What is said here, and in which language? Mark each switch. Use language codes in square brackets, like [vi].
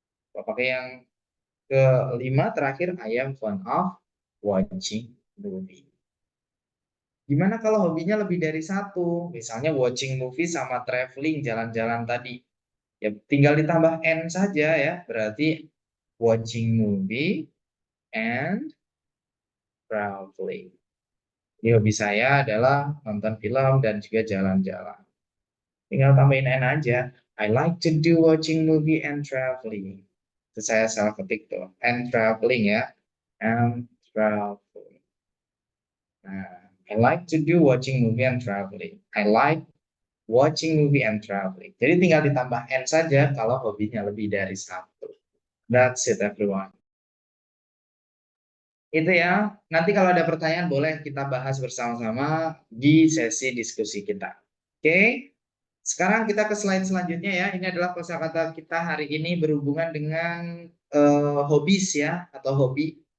[id] Kalau pakai yang kelima terakhir [en] I am fond of watching movie. [id] Gimana kalau hobinya lebih dari satu? Misalnya watching movie sama traveling, jalan-jalan tadi. Ya tinggal ditambah N saja ya. [en] Berarti watching movie and traveling. [id] Jadi hobi saya adalah nonton film dan juga jalan-jalan. Tinggal tambahin N aja. [en] I like to do watching movie and traveling. [id] Itu saya salah ketik tuh. [en] And traveling ya. And traveling. Nah, I like to do watching movie and traveling. I like watching movie and traveling. [id] Jadi tinggal ditambah N saja kalau hobinya lebih dari satu. [en] That's it everyone. [id] Itu ya. Nanti kalau ada pertanyaan boleh kita bahas bersama-sama di sesi diskusi kita. Oke. Sekarang kita ke slide selanjutnya ya. Ini adalah kosakata kita hari ini berhubungan dengan hobbies ya atau hobi.